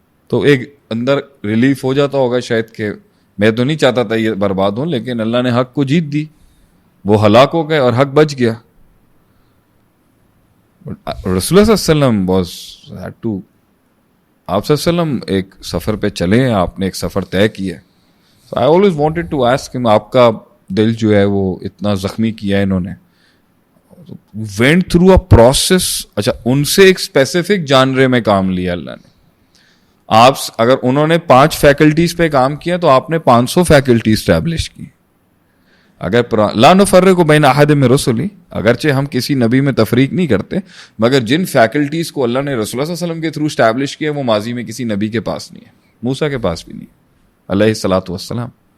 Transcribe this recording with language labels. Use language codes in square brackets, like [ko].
[hi] तो एक अंदर रिलीफ हो जाता होगा शायद कि मैं तो नहीं चाहता था ये बर्बाद हो, लेकिन अल्लाह ने हक को जीत दी, वो हलाक हो गए और हक बच गया। रसूलुल्लाह सल्लल्लाहु अलैहि वसल्लम [en] was had to, [hi] आप सल्लल्लाहु अलैहि वसल्लम एक सफ़र पे चले हैं, आपने एक सफ़र तय किया है। [en] So I always wanted to ask him, [hi] आपका दिल जो है वो इतना जख्मी किया है इन्होंने, [en] went through a process। [hi] अच्छा, उनसे एक स्पेसिफिक जानरे में काम लिया अल्लाह ने। आप अगर उन्होंने 5 फैकल्टीज पे काम किया तो आपने 500 फैकल्टी स्टैब्लिश की। अगर [ar] ला नुफर्रिकु बैन अहद मिन रुसुली, [hi] अगरचे हम किसी नबी में तफरीक नहीं करते, मगर जिन फैकल्टीज को अल्लाह ने रसूलुल्लाह सल्लल्लाहु अलैहि वसल्लम के थ्रू स्टैब्लिश किया वो माजी में किसी नबी के पास नहीं है, मूसा के पास भी नहीं अलैहिस्सलातु वस्सलाम।